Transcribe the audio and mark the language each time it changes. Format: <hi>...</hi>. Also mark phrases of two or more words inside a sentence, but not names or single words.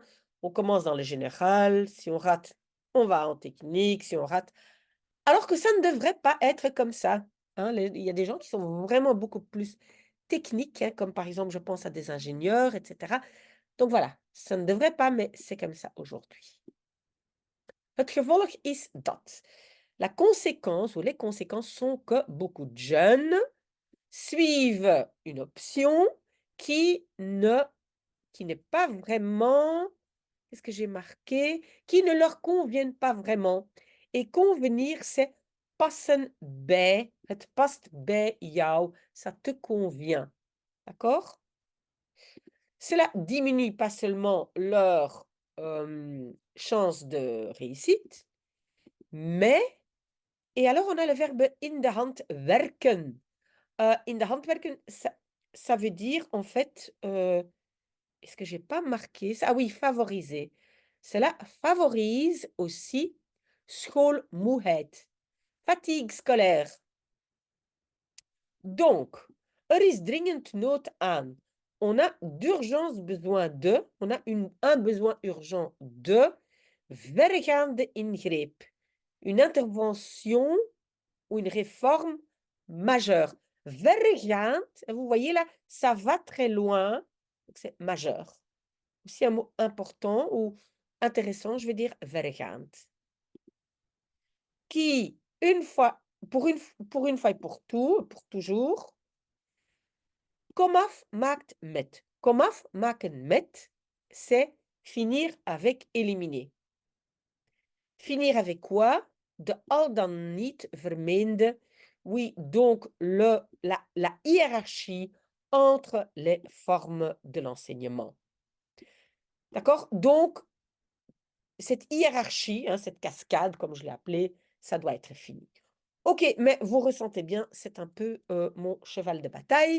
<fr>On commence dans le général, si on rate, on va en technique, si on rate. Alors que ça ne devrait pas être comme ça. Hein. Il y a des gens qui sont vraiment beaucoup plus techniques, hein, comme par exemple, je pense à des ingénieurs, etc. Donc voilà, ça ne devrait pas, mais c'est comme ça aujourd'hui.</fr> <nl>Het gevolg is dat.</nl> <fr>La conséquence ou les conséquences sont que beaucoup de jeunes suivent une option qui n'est pas vraiment, qu'est-ce que j'ai marqué, qui ne leur conviennent pas vraiment. Et convenir, c'est</fr> <nl>passen bij, het past bij jou,</nl> <fr>ça te convient. D'accord? Cela diminue pas seulement leur chance de réussite, mais, et alors on a le verbe</fr> <nl>in de hand werken. In de hand werken,</nl> <fr>ça veut dire en fait, est-ce que j'ai pas marqué ça? Ah oui, favoriser. Cela favorise aussi schoolmoeheid, fatigue scolaire. Donc,</fr> <nl>er is dringend nood aan.</nl> <fr>On a d'urgence besoin de, on a un besoin urgent de</fr> <nl>verregaande ingreep.</nl> <fr>Une intervention ou une réforme majeure. Verregaand, vous voyez là, ça va très loin, c'est majeur. Aussi un mot important ou intéressant, je vais dire verregaand. Qui, une fois, pour une fois et pour tout, pour toujours,</fr> <nl>komaf maakt met. Komaf maken met,</nl> <fr>c'est finir avec éliminer. Finir avec quoi?</fr> <nl>De al dan niet vermeende.</nl> <fr>Oui, donc la hiérarchie entre les formes de l'enseignement. D'accord? Donc, cette hiérarchie, hein, cette cascade, comme je l'ai appelée, ça doit être fini. Ok, mais vous ressentez bien, c'est un peu mon cheval de bataille.</fr>